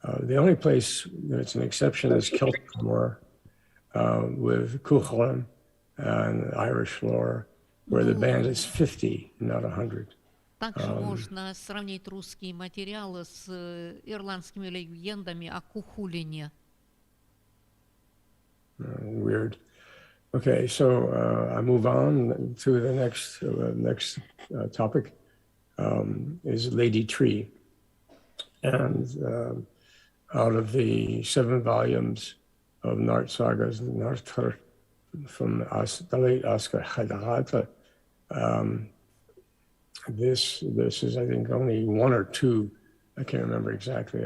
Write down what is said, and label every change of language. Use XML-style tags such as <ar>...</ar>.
<en>The only place that's an exception is Celtic lore with Cuchulainn and Irish lore, where the band is 50, not 100.</en> <ru>Также можно сравнить русские материалы с ирландскими легендами о Кухулине.</ru> <en>Weird. Okay, so I move on to the next topic, is Lady Tree. And out of the 7 volumes of Narts Sagas, Narts from the late Oscar Adyghe, this is, I think, only 1 or 2, I can't remember exactly.</en>